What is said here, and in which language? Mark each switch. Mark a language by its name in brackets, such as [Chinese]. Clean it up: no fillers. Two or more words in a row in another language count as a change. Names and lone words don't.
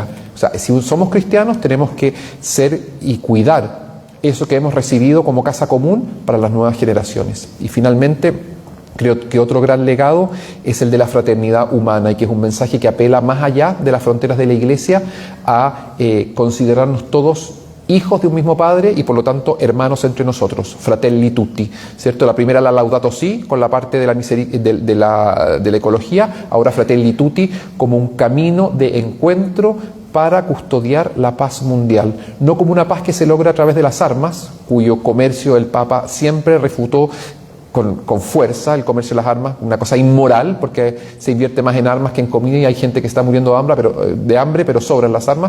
[Spanish] O sea, si somos cristianos tenemos que ser y cuidar eso que hemos recibido como casa común para las nuevas generaciones. Y finalmente, creo que otro gran legado es el de la fraternidad humana y que es un mensaje que apela más allá de las fronteras de la Iglesia a considerarnos todos hijos de un mismo Padre y por lo tanto hermanos entre nosotros, fratelli tutti, ¿cierto? La primera la Laudato Si con la parte de la ecología, ahora fratelli tutti como un camino de encuentro para custodiar la paz mundial, no como una paz que se logra a través de las armas, cuyo comercio el Papa siempre refutó con fuerza, el comercio de las armas, una cosa inmoral, porque se invierte más en armas que en comida y hay gente que está muriendo de hambre, pero sobran las armas.